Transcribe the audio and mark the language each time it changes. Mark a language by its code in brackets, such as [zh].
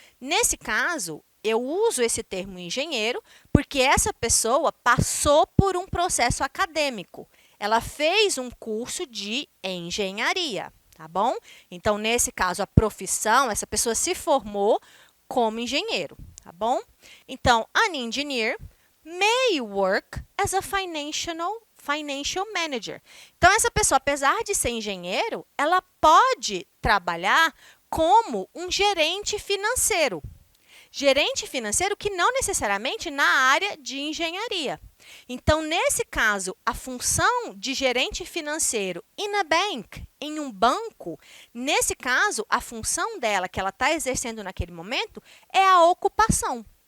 [pt] Nesse caso, eu uso esse termo engenheiro porque essa pessoa passou por um processo acadêmico. Ela fez um curso de engenharia, tá bom? Então, nesse caso, a profissão, essa pessoa se formou como engenheiro, tá bom? [en] Então, an engineer may work as a financial manager. [pt] Então, essa pessoa, apesar de ser engenheiro, ela pode trabalhar como um gerente financeiro. Gerente financeiro que não necessariamente na área de engenharia. Então, nesse caso, a função de gerente financeiro [en] in a bank, [pt] em um banco, nesse caso, a função dela, que ela está exercendo naquele momento, é a ocupação.